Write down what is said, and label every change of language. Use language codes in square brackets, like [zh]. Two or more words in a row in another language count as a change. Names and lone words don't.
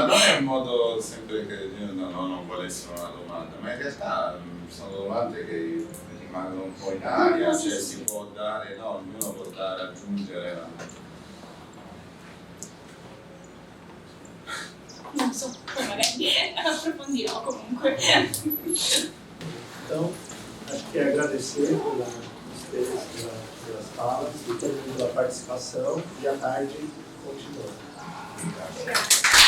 [it] ma non è un modo sempre che non vuole essere una domanda, ma in realtà sono domande che ma non può in aria, cioè si può dare, no, ognuno può dare, aggiungere. Non so, poi magari approfondirò comunque. [pt] Então, acho que é agradecer pelas falas, e todo mundo pela participação, e à tarde continua. Obrigada.